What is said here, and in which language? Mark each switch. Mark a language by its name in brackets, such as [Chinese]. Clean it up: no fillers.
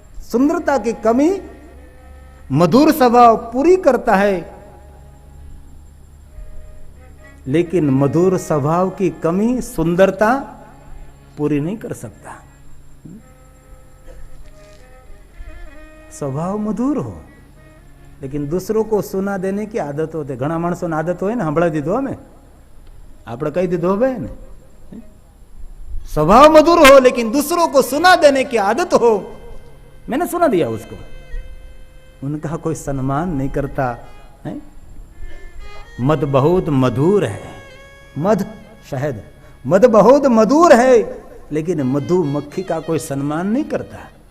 [Hindi] सुंदरता की कमी मधुर स्वभाव पूरी करता है, लेकिन मधुर स्वभाव की कमी सुंदरता पूरी नहीं कर सकता। स्वभाव मधुर हो लेकिन दूसरों को सुना देने की आदत होती। [Gujarati] घણા માણસોને આદત હોય ને સંભળાવી દીધો અમે, આપણે કહી દીધો હવે ને। [Hindi] स्वभाव मधुर हो लेकिन दूसरों को सुना देने की आदत हो, मैंने सुना दिया उसको, उनका कोई सम्मान नहीं करता है। मद बहुत मधुर है, मध शहद, मद बहुत मधुर है लेकिन मधुमक्खी का कोई सम्मान नहीं करता।